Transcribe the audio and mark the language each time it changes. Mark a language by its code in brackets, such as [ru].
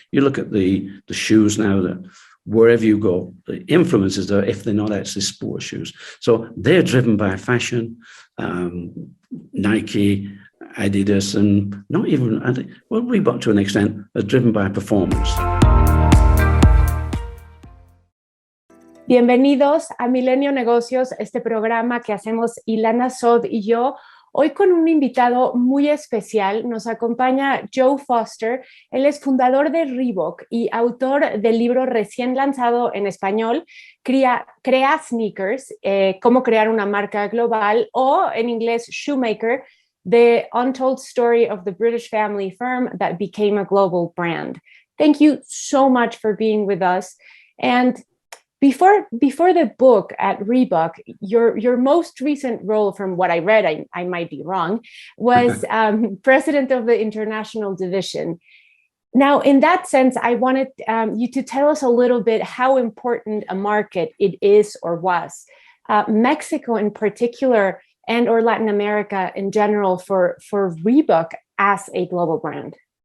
[en] You look at the shoes now, that wherever you go, the influence is there if they're not actually sports shoes. So they're driven by fashion, Nike, Adidas, and not even, well, Reebok to an extent, are driven by performance. [es] Bienvenidos a Milenio Negocios, este programa que hacemos Ilana Sod y yo. Hoy con un invitado muy especial nos acompaña Joe Foster. Él es fundador de Reebok y autor del libro recién lanzado en español, Crea Sneakers, cómo crear una marca global, o en inglés Shoemaker, The Untold Story of the British Family Firm That Became a Global Brand. [en] Thank you so much for being with us. And Before the book at Reebok, your most recent role, from what I read, I might be wrong, was president of the international division. Now, in that sense, I wanted you to tell us a little bit how important a market it is or was, Mexico in particular, and or Latin America in general for Reebok as a global brand.